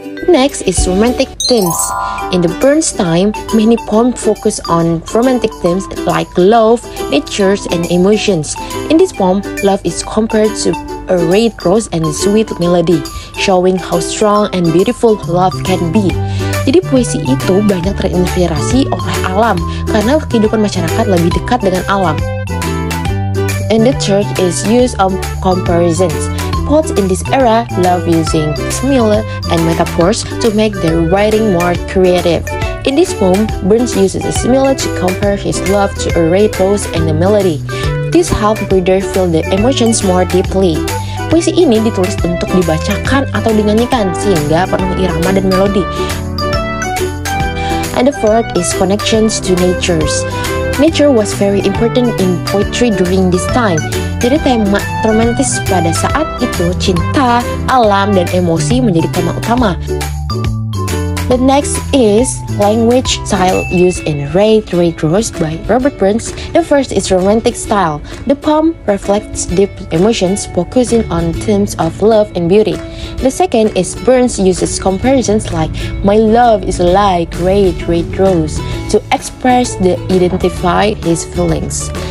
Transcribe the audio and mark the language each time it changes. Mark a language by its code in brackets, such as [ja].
[en] Next is romantic themes. In the Burns time, many poems focus on romantic themes like love, nature, and emotions. In this poem, love is compared to a red rose and a sweet melody, showing how strong and beautiful love can be. [id] Jadi puisi itu banyak terinspirasi oleh alam karena kehidupan masyarakat lebih dekat dengan alam. [en] And the third is use of comparisons. Poets in this era love using simile and metaphors to make their writing more creative. In this poem, Burns uses a simile to compare his love to a red rose and a melody. This helps reader feel the emotions more deeply. [id] Puisi ini ditulis untuk dibacakan atau dinyanyikan sehingga penuh irama dan melodi. [en] And the fourth is connections to natures. Nature was very important in poetry during this time. [id] Jadi tema romantis pada saat itu, cinta, alam, dan emosi menjadi tema utama. [en] The next is language style used in Red Rose by Robert Burns. The first is romantic style. The poem reflects deep emotions, focusing on themes of love and beauty. The second is Burns uses comparisons like "My love is like red rose" to express identify his feelings.